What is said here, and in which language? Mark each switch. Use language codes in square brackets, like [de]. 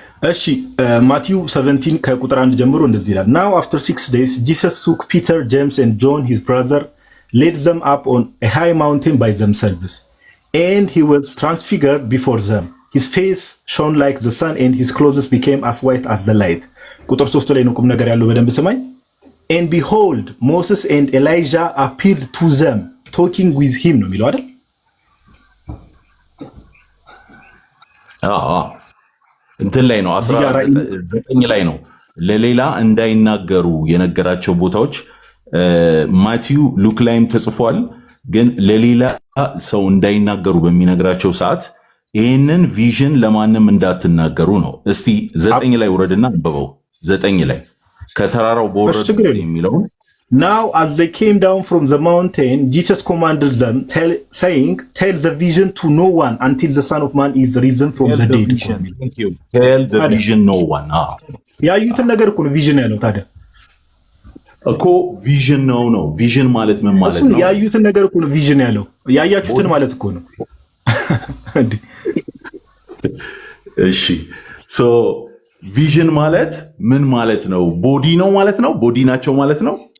[am] እሺ ማቲው 17 ከቁጥር 1 ጀምሮ እንደዚህ ይላል። [en] Now after 6 days Jesus took Peter, James and John his brother, led them up on a high mountain by themselves, and he was transfigured before them. His face shone like the sun and his clothes became as white as the light. [am] ቁጥር 3 ላይ ነው ቁም ነገር ያለው፣ በደንብ ስማኝ። [en] And behold Moses and Elijah appeared to them talking with him [am] ነው የሚለው አይደል? እንትን ላይ ነው 19 ላይ ነው ለሌላ እንዳይናገሩ የነገራቸው ቦታዎች። ማቲው ሉክ ላይም ተጽፏል። ግን ለሌላ ሰው እንዳይናገሩ በሚነግራቸው ሰዓት ይህንን ቪዥን ለማንም እንዳትናገሩ ነው። እስቲ 9 ላይ ውረድና አንብበው። 9 ላይ ከተራራው በወረዱ የሚለውን [en] Now as they came down from the mountain, Jesus commanded them, saying, tell the vision to no one until the Son of Man is risen from the dead. Thank you. Tell the vision no one. [am] ያዩትን ነገር እኮ ነው ቪዥን ያለው። ታዲያ እኮ ቪዥን ነው። ቪዥን ማለት ምን ማለት ነው? ያዩትን ነገር እኮ ነው ቪዥን ያለው። ያያችሁትን ማለት እኮ ነው። እሺ ሶ ቪዥን ማለት ምን ማለት ነው? ቦዲ ነው ማለት ነው? ቦዲ ናቸው ማለት ነው?